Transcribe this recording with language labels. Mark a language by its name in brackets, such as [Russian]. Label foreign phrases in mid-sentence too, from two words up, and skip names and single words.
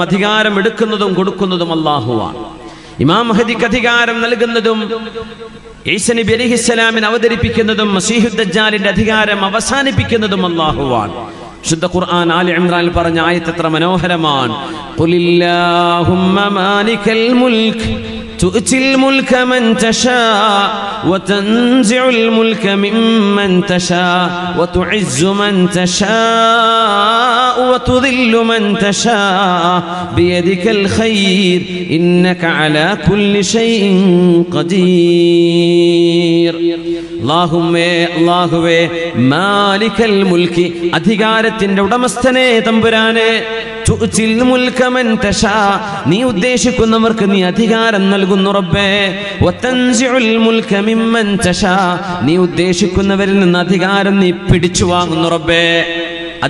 [Malayalam] അധികാരം എടുക്കുന്നതും കൊടുക്കുന്നതും അള്ളാഹുവാണ്. ഇമാം മഹ്ദിക്ക് അധികാരം നൽകുന്നതും ഈസ നബി അലൈഹിസ്സലാമിനെ അവതരിപ്പിക്കുന്നതും മസീഹുദ് ദജ്ജാലിന്റെ അധികാരം അവസാനിപ്പിക്കുന്നതും അല്ലാഹുവാണ്. ശുദ്ധ ഖുർആൻ ആലി ഇംറാനിൽ പറഞ്ഞ ആയത്ത് എത്ര മനോഹരമാണ്. [Arabic] قل اللهم مالك الملك تؤتي الملك من تشاء وتنزع الملك ممن تشاء وتعز من تشاء وتذل من تشاء بيدك الخير إنك على كل شيء قدير. [Malayalam] അല്ലാഹുവേ [Arabic] مالك الملك [Malayalam] അധികാരത്തിന്റെ ഉടമസ്ഥനെ തമ്പുരാനെ, [Arabic] تؤتي الملك من تشاء [Malayalam] നീ ഉദ്ദേശിക്കുന്നവർക്ക് നീ അധികാരം നൽകുന്നു റബ്ബേ, [Arabic] وتنزع الملك ممن تشاء [Malayalam] നീ ഉദ്ദേശിക്കുന്നവരിൽ നിന്ന് അധികാരം നീ പിടിച്ചു വാങ്ങുന്നു റബ്ബേ.